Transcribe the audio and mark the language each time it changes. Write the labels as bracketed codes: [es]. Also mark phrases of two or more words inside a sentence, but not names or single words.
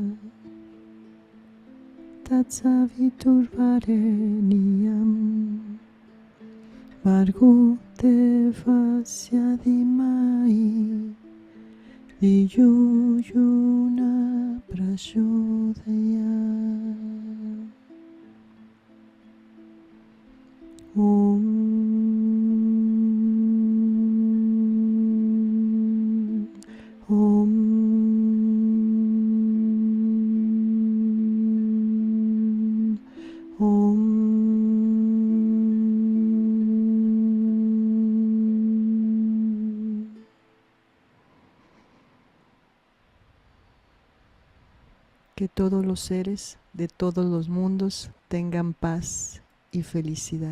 [sa] Tatsaviturvarenyam Bhargudevasya Dhimahi Diyo Yona Prachodayam Om Om Om [es] Que todos los seres de todos los mundos tengan paz y felicidad.